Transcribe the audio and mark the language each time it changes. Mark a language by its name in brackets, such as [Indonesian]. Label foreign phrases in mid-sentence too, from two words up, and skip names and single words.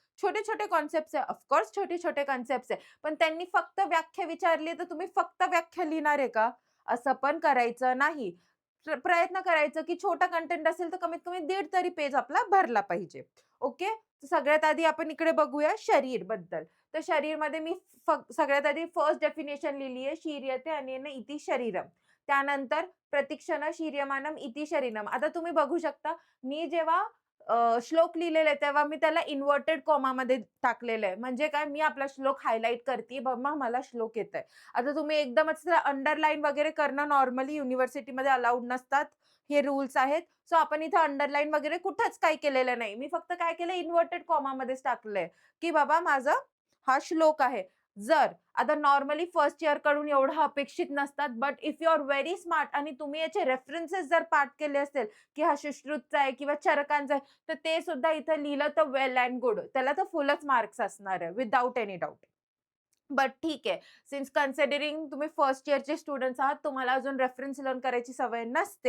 [Marathi] छोटे-छोटे कन्सेप्ट्स आहे. [English] of course [Marathi] छोटे-छोटे कन्सेप्ट्स आहे. पण त्यांनी फक्त व्याख्या विचारली, तर तुम्ही फक्त व्याख्या लिहिणार आहे का? असं पण करायचं नाही. प्रयत्न करायचं, की छोटा कंटेंट असेल, तर कमीत कमी 1.5 तरी पेज आपला भरला पाहिजे. ओके. सगळ्यात आधी आपण इकडे बघूया शरीरबद्दल. तर शरीरमध्ये मी सगळ्यात आधी [English] first definition [Marathi] लिहिली आहे, [Sanskrit] शीर्यते अनेन इति शरीरम. त्यानंतर प्रतीक्षण शीर्यमानम इति शरीरम. [Marathi] आता तुम्ही बघू शकता, मी जेव्हा श्लोक लिहिलेले आहे, तेव्हा मी त्याला इन्व्हर्टेड कॉमामध्ये टाकलेलं आहे. म्हणजे काय, मी आपला श्लोक हायलाइट करतीये, "बाबा मला श्लोक येतंय." आता तुम्ही एकदमच अंडरलाईन वगैरे करणं नॉर्मली युनिव्हर्सिटीमध्ये अलाउड नसतात. हे रूल्स आहेत. सो आपण इथे अंडरलाईन वगैरे कुठेच काही केलेलं नाही. मी फक्त काय केलं, इन्व्हर्टेड कॉमामध्येच टाकलंय, की बाबा माझा हा श्लोक आहे. जर आता नॉर्मली फर्स्ट इयरकडून एवढं अपेक्षित नसतात, [English] but if you are very smart [Marathi] आणि तुम्ही याचे रेफरन्सेस जर पाठ केले असेल, की हा सुश्रुतचा आहे किंवा चरकांचा आहे, तर ते सुद्धा इथं लिहिलं तर [English] well and good. [Marathi] त्याला तर फुलच मार्क्स असणार आहे [English] without any doubt. [Marathi] बट ठीक आहे. [English] since considering [Marathi] तुम्ही फर्स्ट इयरचे स्टुडंट्स आहात, तुम्हाला अजून [English] reference learn [Marathi] करायची सवय नसते.